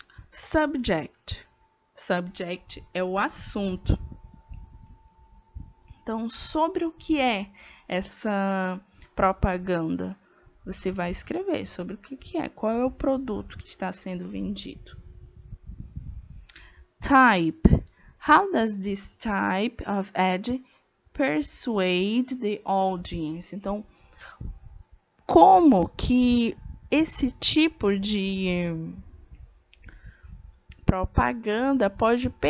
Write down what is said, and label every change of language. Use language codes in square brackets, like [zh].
[pt] Subject. Subject é o assunto. Então, sobre o que é essa propaganda? Você vai escrever sobre o que é, qual é o produto que está sendo vendido. [en] Type. How does this type of ad persuade the audience? [pt] Então, como que esse tipo de propaganda pode